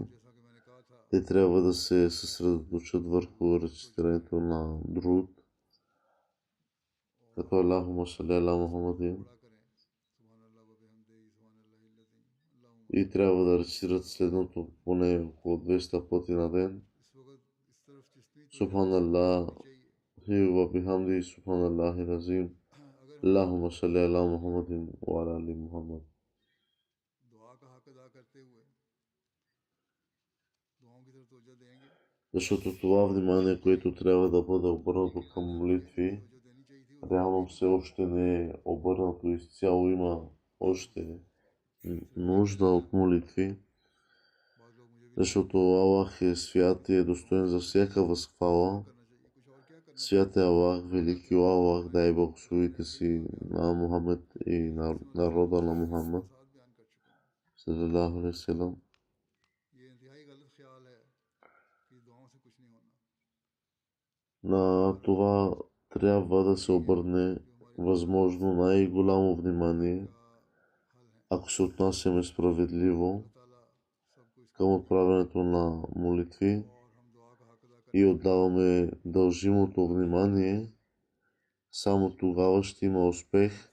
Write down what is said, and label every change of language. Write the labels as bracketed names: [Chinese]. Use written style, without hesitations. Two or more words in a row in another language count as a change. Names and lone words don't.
[Bulgarian] Те трябва да се съсредоточат върху рецитирането на друд, като [Arabic] اللهم صل على محمد, [Bulgarian] и трябва да рецитират следното поне около 200 пъти на ден. [Arabic] سبحان الله وبحمده، سبحان الله العظيم، اللهم صل على محمد وعلى آل محمد. [Bulgarian] Защото това внимание, което трябва да бъде обърнато към молитви, реално все още не е обърнато изцяло. Има още нужда от молитви, защото Аллах е свят и е достоен за всяка възхвала. Свят е Аллах, велики Аллах, дай благословите си на Мухаммед и на народа на Мухаммед [Arabic] صلى الله عليه وسلم. [Bulgarian] На това трябва да се обърне възможно най-голямо внимание, ако се отнасяме справедливо към отправянето на молитви и отдаваме дължимото внимание, само тогава ще има успех.